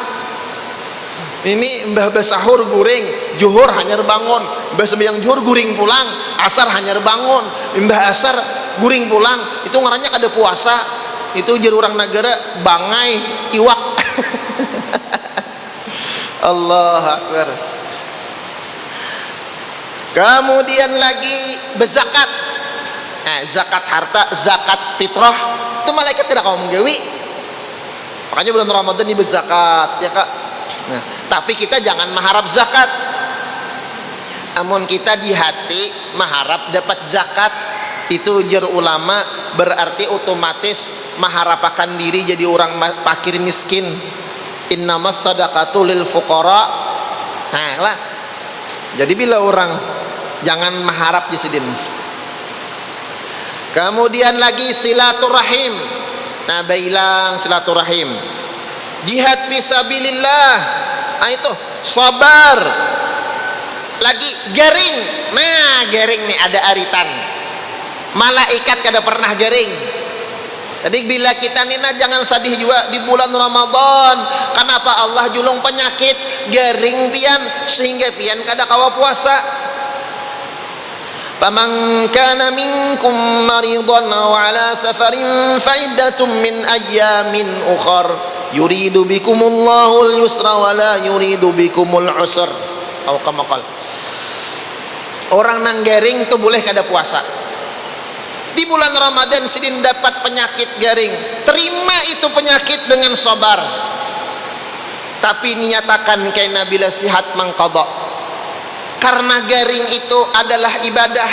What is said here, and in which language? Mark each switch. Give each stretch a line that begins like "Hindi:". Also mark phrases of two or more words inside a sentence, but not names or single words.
Banjar: Ini mbah sahur guring, juhur hanyar bangun, mbah sembahyang juhur guring pulang, asar hanyar bangun, mbah asar guring pulang. Itu ngarannya kada puasa. Itu jadi orang negara bangai iwak.
Arabic: الله أكبر.
Banjar: Kemudian lagi berzakat. Nah, zakat harta, zakat fitrah itu malaikat tidak mau menggawi. Makanya bulan Ramadan ini berzakat ya kak. Nah, tapi kita jangan mengharap zakat. Namun kita di hati mengharap dapat zakat. Itu ujar ulama berarti otomatis mengharapkan diri jadi orang fakir miskin.
Arabic: إنما الصدقات للفقراء.
Banjar: Nah lah. Jadi bila orang jangan mengharap di sidin. Kemudian lagi silaturahim. Nah bailang silaturahim.
Arabic: جهاد في سبيل الله.
Banjar: Nah itu sabar. Lagi garing. Nah garing nih ada aritan. Malaikat kada pernah garing. Jadi bila kita nina jangan sedih juga di bulan Ramadan. Kenapa Allah julung penyakit garing pian sehingga pian kada kawa puasa.
Arabic: فمن كان منكم مريضا أو على سفر فعدة من أيام أخر يريد الله بكم اليسر ولا يريد بكم العسر.
Banjar: Atau
Arabic: كما قال.
Banjar: Orang nang garing itu boleh kada puasa. Di bulan Ramadan sidin dapat penyakit garing, terima itu penyakit dengan sabar. Tapi niatakan kaina bila sihat mangqadha. Karena garing itu adalah ibadah.